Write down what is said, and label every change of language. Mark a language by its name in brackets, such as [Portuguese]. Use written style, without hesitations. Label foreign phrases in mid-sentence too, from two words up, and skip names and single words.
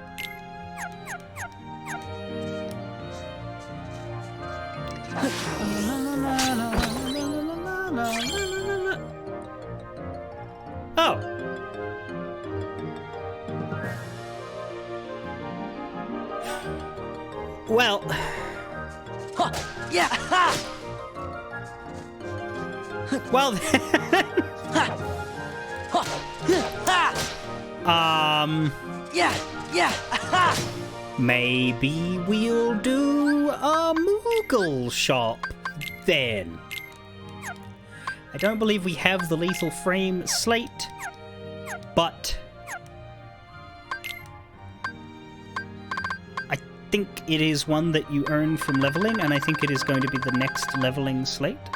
[English] Oh! Well... Huh. Yeah! Ha! Well... Ha! Huh. Ha! Yeah! Yeah! Ha! Maybe we'll do a Moogle shop then. I don't believe we have the Lethal Frame slate, but I think it is one that you earn from leveling, and I think it is going to be the next leveling slate.